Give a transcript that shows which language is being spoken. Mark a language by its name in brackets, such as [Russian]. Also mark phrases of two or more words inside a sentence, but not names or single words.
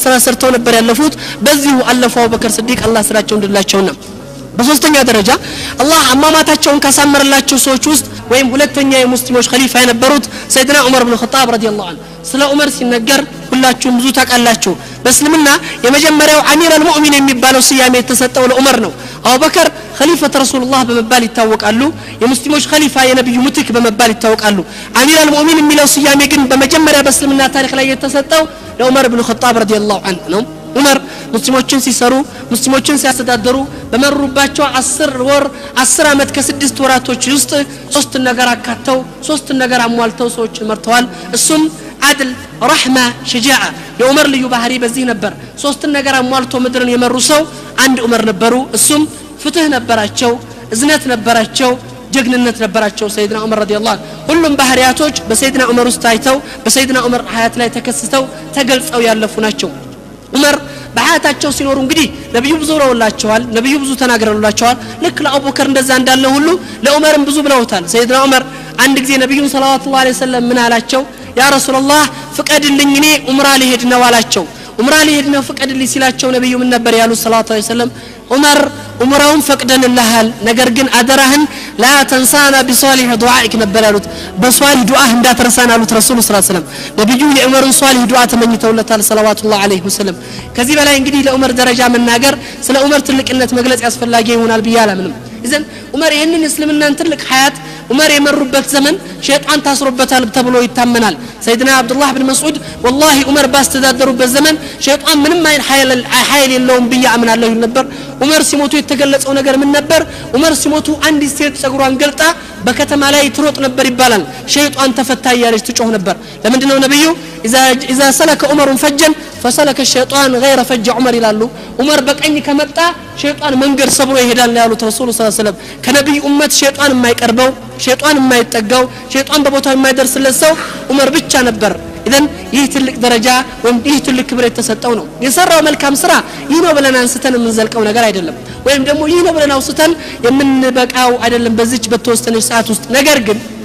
[Amharic] ስራ ሰርተው ነበር ያለፉት በዚሁ አለፉ አቡበከር ሲዲቅ አላህ ስራቸው እንድላቸውና በሶስተኛ ደረጃ አላህ አማማታቸውን ካሳመረላቸው ሰዎች ውስጥ ወይም ሁለተኛ የሙስሊሞች ኸሊፋ የነበሩት ሰይድና ዑመር ኢብኑ ኸጣብ [Arabic] رضي الله عنه [Amharic] ስለ ዑመር ሲነገር ሁላችሁም ብዙ ታውቃላችሁ በእስልምና የመጀመሪያው [Arabic] أمير المؤمنين [Amharic] የሚባለው ስያሜ የተሰጠው ለዑመር ነው አቡበከር [Arabic] خليفة رسول الله [Amharic] በመባል ይታወቃሉ የሙስሊሞች ኸሊፋ የነብዩ ሙትክ በመባል ይታወቃሉ [Arabic] أمير المؤمنين [Amharic] የሚለው ስያሜ ግን በመጀመሪያ በእስልምና ታሪክ ላይ የተሰጠው ለዑመር ኢብኑ ኸጣብ [Arabic] رضي الله عنه [Amharic] ነው ዑመር ሙስሊሞችን ሲሰሩ ሙስሊሞችን ሲያስተዳድሩ በመሩባቸው 10 ወር 10 አመት ከ6 ወራቶች ውስጥ ሶስት ነገር አካተው ሶስት ነገር አሟልተው ሰዎችን መርተዋል እሱም [Arabic] عدل رحمه شجاعه [Amharic] የዑመር ልዩ ባህሪ በዚህ ነበር ሶስት ነገር አሟልቶ ምድርን የመሩ ሰው አንድ ዑመር ነበሩ እሱም ፍትህ ነበራቸው እዝነት ነበራቸው ጀግንነት ነበራቸው ሰይድና ዑመር [Arabic] رضي الله عنه [Amharic] ሁሉም ባህሪያቶች በሰይድና ዑመር ውስጥ ታይተው በሰይድና ዑመር ሐያት ላይ ተከስተው ተገልጸው ያለፉ ናቸው ዑመር በሐያታቸው ሲኖሩ እንግዲህ ነብዩ ብዙ ብለውላቸዋል ነብዩ ብዙ ተናግረውላቸዋል ልክ ለአቡበከር እንደዛ እንዳለ ሁሉ ለዑመርም ብዙ ብለውታል ሰይድና ዑመር አንድ ጊዜ ነብዩን [Arabic] صلى الله عليه وسلم [Amharic] ምን አላቸው [Arabic] يا رسول الله [Amharic] ፍቀድልኝ እኔ ዑምራ ልሄድ ነው አላቸው ዑምራ ልሄድ ነው ፍቀድልኝ ሲላቸው ነብዩ ምን ነበር ያሉት [Arabic] صلى الله عليه وسلم [Amharic] ዑመር ዑምራውን ፈቅደንልሃል ነገር ግን አደራህን [Arabic] لا تنسانا بصالح دعائك [Amharic] ነበር ያሉት በሷሊህ ዱዓህ እንዳትረሳን አሉት ረሱሉ [Arabic] صلى الله عليه وسلم [Amharic] ነብዩ የዑመርን ሷሊህ ዱዓ ተመኝተውለታል [Arabic] صلى الله عليه وسلم [Amharic] ከዚህ በላይ እንግዲህ ለዑመር ደረጃ መናገር ስለ ዑመር ትልቅነት መግለጽ ያስፈልጋል ይሆናል ብያለምንም [Arabic] إذن عمر [Amharic] ይሄንን እስልምናን ትልቅ ሐያት عمر የመሩበት ዘመን ሸይጣን ታስሮበታል ተብሎ ይታመናል ሰይድና አብዱላህ ኢብኑ መስዑድ [Arabic] والله عمر [Amharic] ባስተዳደሩበት ዘመን ሸይጣን ምንም ኃይል የለውም ብያምናለሁ ነበር عمر ሲሞቱ የተገለጸው ነገር ምን ነበር عمر ሲሞቱ አንድ ሴት ጸጉሯን ገልጣ በከተማ ላይ ትሮጥ ነበር ይባላል ሸይጣን ተፈታ ያለች ትጮህ ነበር ለምንድነው ነብዩ [Arabic] اذا سلك عمر فجا فسلك الشيطان غير فج عمر [Amharic] ይላሉ عمر በቀኝ ከመጣ ሸይጣን መንገድ ሰብሮ ይሄዳል ያሉት ረሱሉ [Arabic] صلى الله عليه وسلم [Amharic] ከነብዩ ኡመት ሸይጣን የማይቀርበው ሸይጣን የማይጠጋው ሸይጣን በቦታው የማይደርስለት ሰው عمر ብቻ ነበር إذن ይህ ትልቅ ደረጃ ወይም ይህ ትልቅ ክብር የተሰጠው ነው የሰራው መልካም ስራ ይህ ነው ብለን አንስተን የምንዘልቀው ነገር አይደለም ወይም ደግሞ ይህ ነው ብለን አውስተን የምንበቃው አይደለም በዚች በተወሰነች ሰዓት ውስጥ ነገር ግን